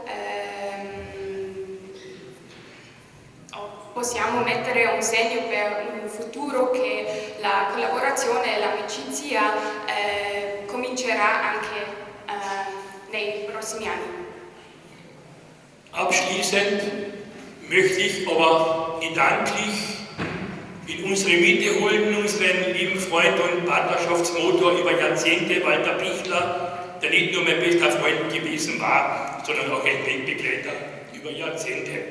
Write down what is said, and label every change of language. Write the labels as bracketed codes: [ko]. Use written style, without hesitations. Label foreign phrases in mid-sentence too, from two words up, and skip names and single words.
[it] Possiamo mettere un segno per un futuro che la collaborazione e l'amicizia comincerà anche nei prossimi anni. [de] Abschließend möchte ich aber gedanklich in unsere Mitte holen, unseren lieben Freund und Partnerschaftsmotor über Jahrzehnte, Walter Pichler, der nicht nur mein bester Freund gewesen war, sondern auch ein Wegbegleiter über Jahrzehnte.